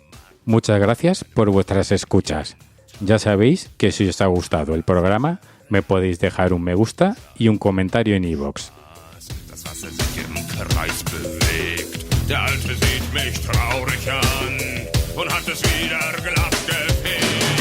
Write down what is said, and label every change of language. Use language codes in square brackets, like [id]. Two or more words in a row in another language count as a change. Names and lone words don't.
[es] Muchas gracias por vuestras escuchas. Ya sabéis que si os ha gustado el programa, me podéis dejar un me gusta y un comentario en iVoox. [de] Der Alte sieht mich traurig an und hat es wieder glatt gefegt.